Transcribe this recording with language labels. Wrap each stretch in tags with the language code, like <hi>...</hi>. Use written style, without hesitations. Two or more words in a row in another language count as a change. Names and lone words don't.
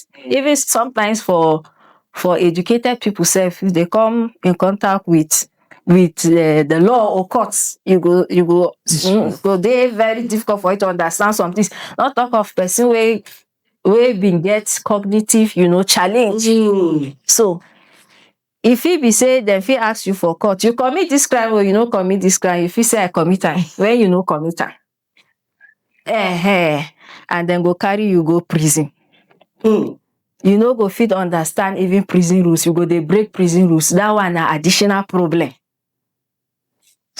<pcm>Even sometimes for educated people self, if they come in contact with the law or courts, you go dey very difficult for you to understand some things. Not talk of person wey been get cognitive, challenge. So if it be say dem fit ask you for court, you commit this crime or you no commit this crime, you fit say I commit am when you no commit am. And then go carry you go prison. You no go fit understand even prison rules. You go dey break prison rules. That one na additional problem.</pcm>